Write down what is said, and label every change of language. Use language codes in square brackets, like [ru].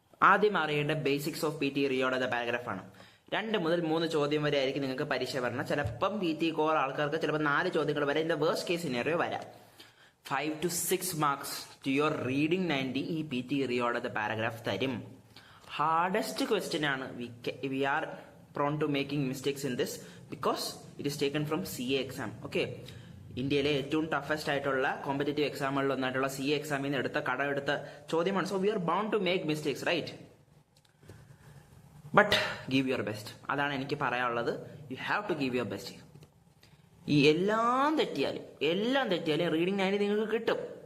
[ml] ആദ്യം അറിയേണ്ട basics of P T re order the paragraph ആണ്. 2 മുതൽ 3 ചോദ്യം വരെ ആയിരിക്കും നിങ്ങൾക്ക് പരീക്ഷ വരണം. ചിലപ്പം പി ടി കോർ ആൾക്കാർക്ക് ചിലപ്പോൾ 4 ചോദ്യങ്ങൾ വരെ [en] in the worst case scenario [ml] വരാം. 5 to 6 marks to your reading 90 ഈ P T re order the paragraph തരും. ഹാർഡസ്റ്റ് ക്വസ്റ്റ്യൻ ആണ്. [en] We are prone to making mistakes in this because it is taken from CA exam. [ml] Okay, ഇന്ത്യയിലെ ഏറ്റവും toughest ആയിട്ടുള്ള competitive എക്സാമുകളിൽ ഒന്നായിട്ടുള്ള CA എക്സാമിൽ നിന്ന് എടുത്ത ചോദ്യമാണ്. [en] So we are bound to make mistakes, right? But give your best. [ml] അതാണ് എനിക്ക് പറയാനുള്ളത്. [en] You have to give your best. [ml] ഈ എല്ലാം തെറ്റിയാലും റീഡിംഗ് 90 നിങ്ങൾക്ക് കിട്ടും.